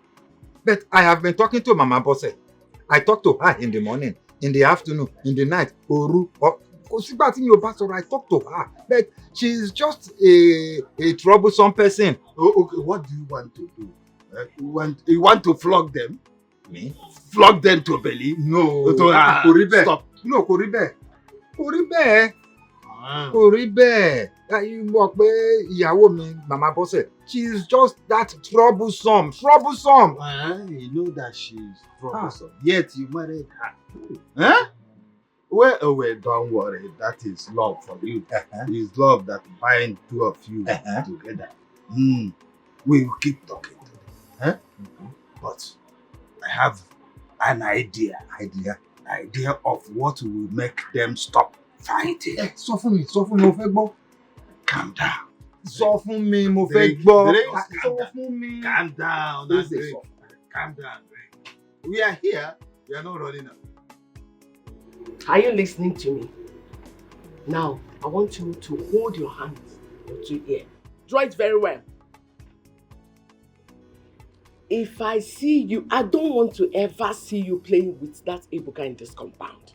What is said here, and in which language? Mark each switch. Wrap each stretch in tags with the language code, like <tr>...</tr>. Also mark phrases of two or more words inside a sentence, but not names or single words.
<en>But I have been talking to Mama Bose. I talk to her in the morning, in the afternoon, in the night. I talk to her. But she's just a troublesome person. Oh, okay, what do you want to do? You want to flog them? Me? Flog them to belly? No. Stop. No,</en> <yo>kò rí bẹ́ẹ̀. Kò rí bẹ́ẹ̀. Mọ̀ pé ìyàwó mi,</yo> <en>Mama Bose, she's just that troublesome. You know that she's troublesome. Yet you married her. Well, don't worry. That is love for you. It's love that binds two of you together. We will keep talking to them. But I have an idea of what will make them stop fighting.</en> <yo>Sọ fún mi, mo fẹ́ gbọ́.</yo> <en>Calm down.</en> <yo>Sọ fún mi, mo fẹ́ gbọ́. Sọ fún mi.</yo> <en>Calm down. Calm down. We are here. We are not running out. Are you listening to me? Now, I want you to hold your hands, your two ears. Draw it very well. If I see you, I don't want to ever see you playing with that ebuka in this compound.</en>